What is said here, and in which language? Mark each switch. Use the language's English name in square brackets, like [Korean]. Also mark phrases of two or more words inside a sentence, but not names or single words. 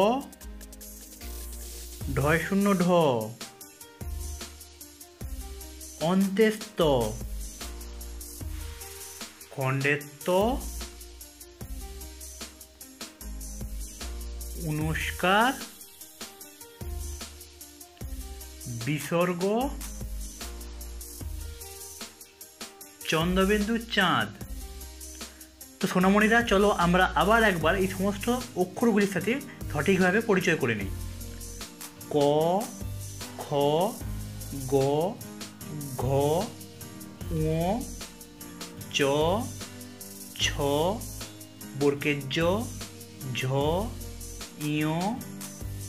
[Bangla] ঢয় শূন্য ঢ, অন্ত্যেস্ত, খণ্ডেত্ব, অনুষ্কার, বিসর্গ, চন্দ্রবিন্দু, চাঁদ। তো সোনামণিরা, চলো আমরা আবার একবার এই সমস্ত অক্ষরগুলির সাথে সঠিকভাবে পরিচয় করে নিই। ক, খ, গ, ঘ, ঙ, চ, ছ, বর্গের জ, ঝ, ঞ, ট,